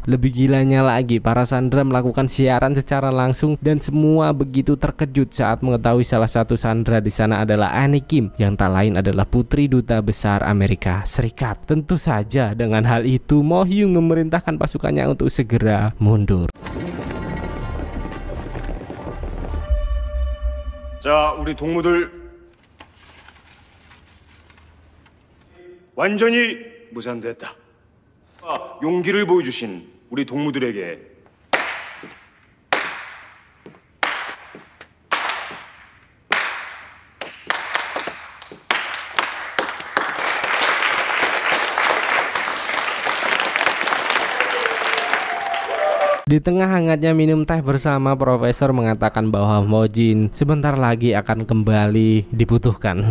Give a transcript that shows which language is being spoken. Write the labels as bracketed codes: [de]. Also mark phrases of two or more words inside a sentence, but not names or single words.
[id] Lebih gilanya lagi, para sandera melakukan siaran secara langsung dan semua begitu terkejut saat mengetahui salah satu sandera di sana adalah Annie Kim yang tak lain adalah putri duta besar Amerika Serikat. Tentu saja dengan hal itu Mo-hyung memerintahkan pasukannya untuk segera mundur. [ko] 자, 우리 동무들 완전히 무산됐다. 용기를 보여주신 우리 동무들에게 [id] Di tengah hangatnya minum teh bersama, Profesor mengatakan bahwa Mojin sebentar lagi akan kembali dibutuhkan.